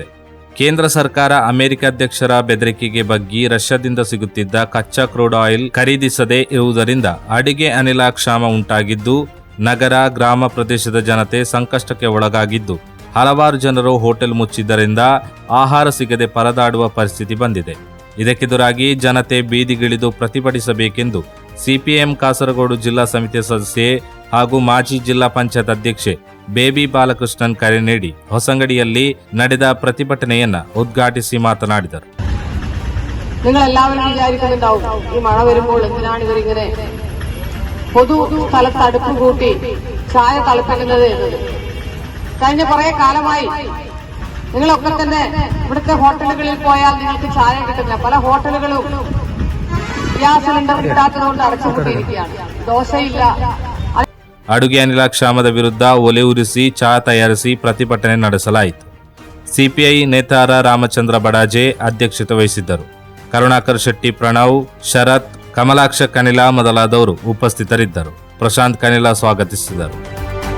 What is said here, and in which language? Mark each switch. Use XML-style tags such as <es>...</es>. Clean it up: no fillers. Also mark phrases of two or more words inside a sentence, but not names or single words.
<kn>ಕೇಂದ್ರ ಸರ್ಕಾರ ಅಮೆರಿಕ ಅಧ್ಯಕ್ಷರ ಬೆದರಿಕೆಗೆ ಬಗ್ಗಿ ರಷ್ಯಾದಿಂದ ಸಿಗುತ್ತಿದ್ದ ಕಚ್ಚಾ</kn> <en>crude oil</en> <kn>ಖರೀದಿಸದೇ ಇರುವುದರಿಂದ ಅಡುಗೆ ಅನಿಲ ಕ್ಷಾಮ ಉಂಟಾಗಿದ್ದು, ನಗರ ಗ್ರಾಮ ಪ್ರದೇಶದ ಜನತೆ ಸಂಕಷ್ಟಕ್ಕೆ ಒಳಗಾಗಿದ್ದು, ಹಲವಾರು ಜನರು ಹೋಟೆಲ್ ಮುಚ್ಚಿದ್ದರಿಂದ ಆಹಾರ ಸಿಗದೆ ಪರದಾಡುವ ಪರಿಸ್ಥಿತಿ ಬಂದಿದೆ. ಇದಕ್ಕೆದುರಾಗಿ ಜನತೆ ಬೀದಿಗಿಳಿದು ಪ್ರತಿಭಟಿಸಬೇಕೆಂದು ಸಿಪಿಎಂ ಕಾಸರಗೋಡು ಜಿಲ್ಲಾ ಸಮಿತಿಯ ಸದಸ್ಯೆ ಹಾಗೂ ಮಾಜಿ ಜಿಲ್ಲಾ ಪಂಚಾಯತ್ ಅಧ್ಯಕ್ಷೆ ಬೇಬಿ ಬಾಲಕೃಷ್ಣನ್ ಕರೆ ನೀಡಿ ಹೊಸಂಗಡಿಯಲ್ಲಿ ನಡೆದ പ്രതിഭಟನೆಯನ್ನ ഉദ്ഘാಟಿಸಿ മാതനാടിದರು.</kn> <ml>നിങ്ങളെല്ലാവരും വിചാരിക്കുന്നുണ്ടാവും ഈ മഴ വരുമ്പോൾ എന്തിനാണ് ഇവരിങ്ങനെ പൊതു സ്ഥലത്ത് അടുപ്പ് കൂട്ടി ചായ തളിപ്പിക്കുന്നത് എന്നത്. കഴിഞ്ഞ കുറെ കാലമായി നിങ്ങളൊക്കെ തന്നെ ഇവിടുത്തെ ഹോട്ടലുകളിൽ പോയാൽ നിങ്ങൾക്ക് ചായ കിട്ടുന്ന പല ഹോട്ടലുകളും</ml> <en>gas cylinder</en> <ml>കിട്ടാത്തതുകൊണ്ട് അടച്ചുപൂട്ടിയിരിക്കുകയാണ്. ദോശയില്ല.</ml> <kn>ಅಡುಗೆ ಅನಿಲ ಕ್ಷಾಮದ ವಿರುದ್ಧ ಒಲೆ ಉರಿಸಿ ಚಹಾ ತಯಾರಿಸಿ ಪ್ರತಿಭಟನೆ ನಡೆಸಲಾಯಿತು. ಸಿಪಿಐ ನೇತಾರ ರಾಮಚಂದ್ರ ಬಡಾಜೆ ಅಧ್ಯಕ್ಷತೆ ವಹಿಸಿದ್ದರು. ಕರುಣಾಕರ್ ಶೆಟ್ಟಿ, ಪ್ರಣವ್, ಶರತ್, ಕಮಲಾಕ್ಷ ಕನಿಲಾ ಮೊದಲಾದವರು ಉಪಸ್ಥಿತರಿದ್ದರು. ಪ್ರಶಾಂತ್ ಕನಿಲಾ ಸ್ವಾಗತಿಸಿದರು.</kn>